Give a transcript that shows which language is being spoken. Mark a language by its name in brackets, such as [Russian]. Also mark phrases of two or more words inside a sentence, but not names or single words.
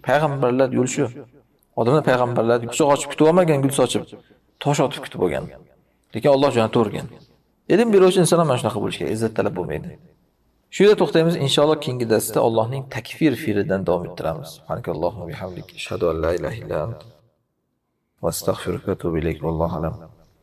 [Uzbek] Payg'ambarlar yo'li shu. Odamlar payg'ambarlar quchoq ochib kutib olmagan, gul sochib, tosh otib kutib olgan. Lekin Alloh jo'natavergan. Ilm beruvchi inson ham shunaqa bo'lishi kerak, izzat talab bo'lmaydi. Shu yerda to'xtaymiz. Inshaalloh keyingi darsda Allohning takfir fe'lidan davom ettiramiz. [Arabic] سبحان الله وبحمدك، أشهد أن لا إله إلا أنت وأستغفرك وأتوب إليك. والله أعلم.